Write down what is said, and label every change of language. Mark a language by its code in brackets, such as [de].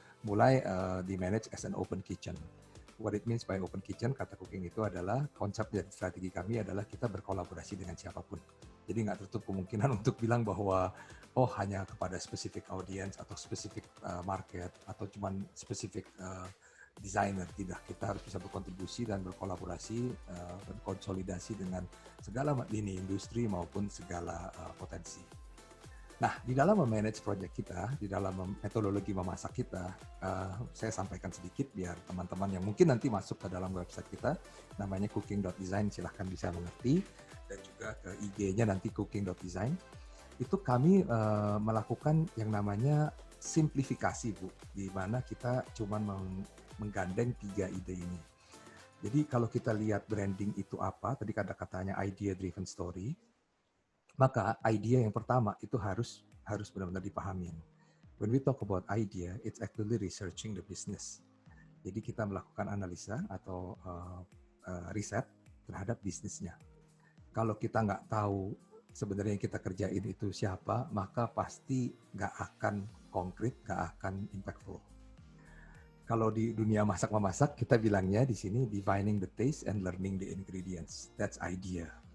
[id] mulai di-manage [en] as an open kitchen. What it means by open kitchen, [id] kata cooking itu adalah konsep dan strategi kami adalah kita berkolaborasi dengan siapapun. Jadi nggak tertutup kemungkinan untuk bilang bahwa hanya kepada spesifik audience atau spesifik market atau cuman spesifik designer. Tidak, kita harus bisa berkontribusi dan berkolaborasi, berkonsolidasi dengan segala lini industri maupun segala potensi. Nah, di dalam memanage project kita, di dalam metodologi memasak kita, saya sampaikan sedikit biar teman-teman yang mungkin nanti masuk ke dalam website kita, namanya cooking.design, silahkan bisa mengerti, dan juga ke IG-nya nanti cooking.design. Itu kami melakukan yang namanya simplifikasi, Bu, di mana kita cuma menggandeng 3 ide ini. Jadi kalau kita lihat branding itu apa, tadi kata-katanya idea driven story, maka idea yang pertama itu harus benar-benar dipahamin. [en] When we talk about idea, it's actually researching the business. [id] Jadi kita melakukan analisa atau riset terhadap bisnisnya. Kalau kita nggak tahu sebenarnya yang kita kerjain itu siapa, maka pasti nggak akan konkret, nggak akan impactful. Kalau di dunia masak-memasak, kita bilangnya di sini [en] divining the taste and learning the ingredients. That's idea.